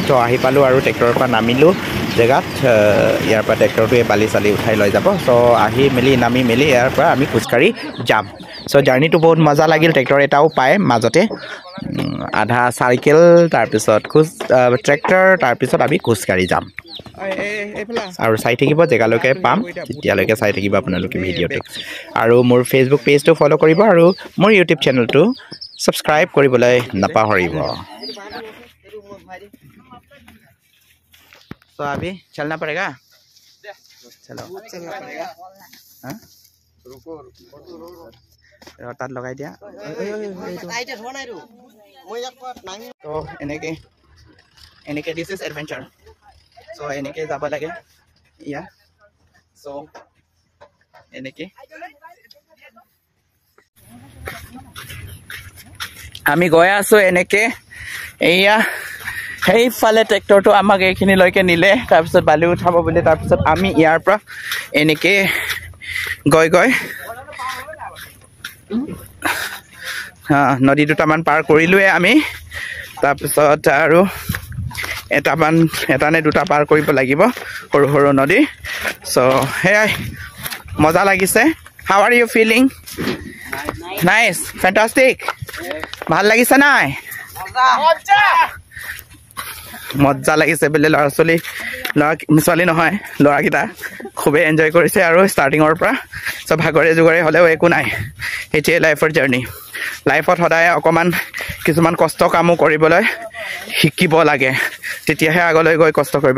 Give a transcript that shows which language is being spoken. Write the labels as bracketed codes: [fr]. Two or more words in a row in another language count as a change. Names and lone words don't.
[as] আহি পালোঁ আৰু ট্ৰেক্টৰৰ পৰা নামিলোঁ জেগাত ইয়াৰ পৰা ট্ৰেক্টৰটোৱে বালি চালি উঠাই লৈ যাব আহি মেলি নামি মেলি ইয়াৰ পৰা আমি খোজকাঢ়ি যাম জাৰ্ণিটো বহুত মজা লাগিল ট্ৰেক্টৰ এটাও পায় মাজতে আধা চাইকেল তাৰপিছত ট্ৰেক্টৰ তাৰপিছত আমি খোজকাঢ়ি যাম আৰু চাই থাকিব জেগালৈকে পাম তেতিয়ালৈকে চাই থাকিব আপোনালোকে ভিডিঅ'টো আৰু মোৰ ফেচবুক পেজটো ফ'ল' কৰিব আৰু মোৰ ইউটিউব চেনেলটো ছাবস্ক্ৰাইব কৰিবলৈ নাপাহৰিব [hi] अभी चलना पड़ेगा चलो तार लगाई दिया तो এনেকে [en] this is adventure [as] এনেকে যাব লাগে ইয়া এনেকে আমি গৈ আছো এনেকে এয়া সেইফালে ট্ৰেক্টৰটো আমাক এইখিনিলৈকে নিলে তাৰপিছত বালি উঠাব বুলি তাৰপিছত আমি ইয়াৰ পৰা এনেকে গৈ নদী দুটামান পাৰ কৰিলোৱে আমি তাৰপিছত আৰু এটা নে দুটা পাৰ কৰিব লাগিব সৰু সৰু নদী হেয়াই মজা লাগিছে [en] how are you feeling nice fantastic [as] ভাল লাগিছে নাই মজা লাগিছে বোলে ল'ৰা ছোৱালী নহয় ল'ৰাকেইটা খুবেই এনজয় কৰিছে আৰু ষ্টাৰ্টিঙৰ পৰা ভাগৰে জুগৰে হ'লেও একো নাই সেইটোৱে লাইফৰ জাৰ্ণি লাইফত সদায় অকণমান কিছুমান কষ্ট কামো কৰিবলৈ শিকিব লাগে, তেতিয়াহে আগলৈ গৈ কষ্ট কৰিব।